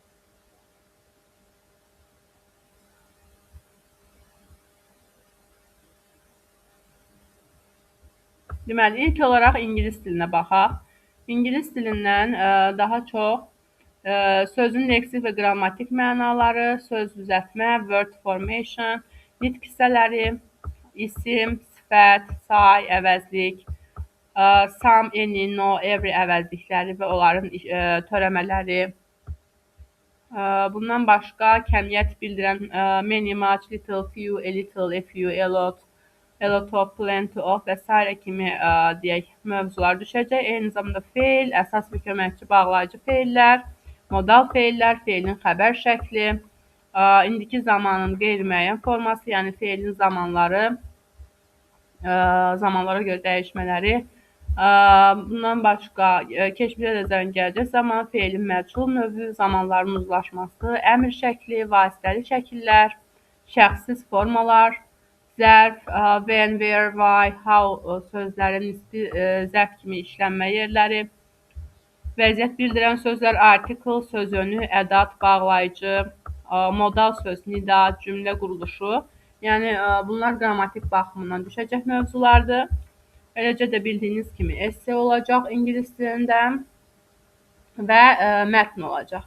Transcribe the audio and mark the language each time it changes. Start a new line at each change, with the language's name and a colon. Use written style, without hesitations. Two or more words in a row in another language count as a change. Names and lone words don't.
Azerbaijani: Deməli, ilk olaraq ingilis dilinə baxaq. İngilis dilindən daha çox sözün leksik və qrammatik mənaları, söz düzəltmə,
English: word formation,
Azerbaijani: nitq hissələri, isim, sifət, say, əvəzlik,
English: some, any, no, every
Azerbaijani: əvəzlikləri və onların törəmələri. Bundan başqa kəmiyyət bildirən
English: many, much, little, few, a little, a few, a lot, a lot of, plenty of
Azerbaijani: və s. kimi deyək mövzular düşəcək. Eyni zamanda feil, əsas və köməkçi bağlayıcı feillər, modal feillər, feilin xəbər şəkli, indiki zamanın qeyri-müəyyən forması, yəni feilin zamanlara görə dəyişmələri. Bundan başqa keçmiş edəcəyin gələcək zaman, feilin məchul növü, zamanların uzlaşması, əmr şəkli, vasitəli şəkillər, şəxssiz formalar, zərf,
English: when, where, why, how
Azerbaijani: sözlərin nisbi zərf kimi işlənmə yerləri, vəziyyət bildirən sözlər, article, sözönü, ədat, bağlayıcı, modal söz, nida, cümlə quruluşu. Yəni bunlar qrammatik baxımından düşəcək mövzulardır. Eləcə də bildiyiniz kimi esse olacaq ingilis dilində və mətn olacaq.